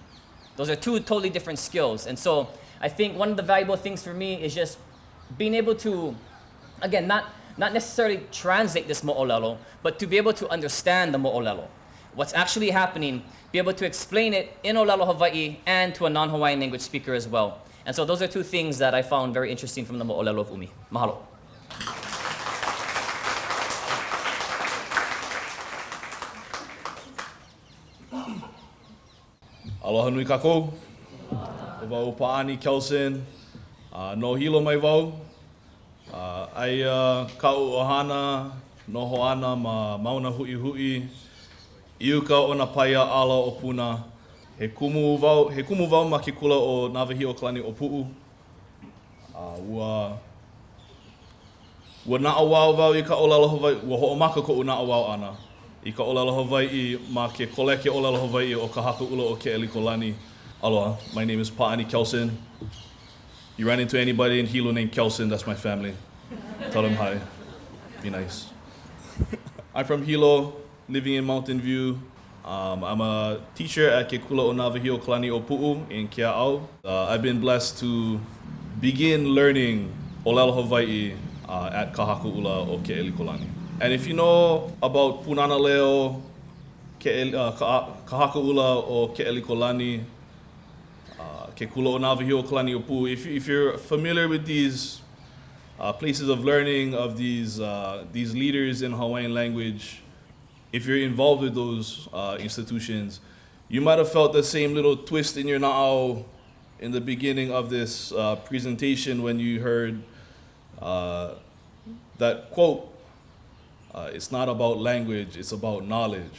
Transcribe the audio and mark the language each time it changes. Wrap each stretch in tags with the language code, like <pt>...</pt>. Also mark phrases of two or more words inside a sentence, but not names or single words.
<en>Those are two totally different skills. And so I think one of the valuable things for me is just being able to, again, not necessarily translate this mo'olelo, but to be able to understand the mo'olelo. What's actually happening, be able to explain it in</en> <haw>Olelo Hawaii</haw> <en>and to a non-Hawaiian language speaker as well. And so those are two things that I found very interesting from the mo'olelo of Umi. Mahalo.</en> <haw>Aloha nui kākou. O wau Pa'ani Kelson. No hilo mai wau. Ai ka'u ohana, noho ana ma mauna hui hui. Iuka o na paia ala o puna. He kumu wau ma ke kula o Nawahio Kalani o Pu'u. Ua na'awao wau I ka olelo Hawaii, ua ho'omaka ko'u na'awao ana. I ka olelo Hawaii ma ke koleke olelo Hawaii o ka haku'ula o Ke'elikolani.</haw> <en>Aloha, my name is Pa'ani Kelson. You run into anybody in Hilo named Kelson, that's my family. Tell them hi. Be nice. I'm from Hilo, living in Mountain View. I'm a teacher at Ke Kula o Nawahio Kalani o Pu'u in Kea'au. I've been blessed to begin learning</en> <haw>olelo Hawaii</haw> <en>at ka haku'ula o Ke'elikolani. And if you know about Punana Leo, ka haku'ula o Ke'elikolani, Ke Kula o Nawahio Kalani o Pu'u, if you're familiar with these places of learning of these leaders in Hawaiian language, if you're involved with those institutions, you might have felt the same little twist in your na'au in the beginning of this presentation when you heard that quote, it's not about language, it's about knowledge.</en>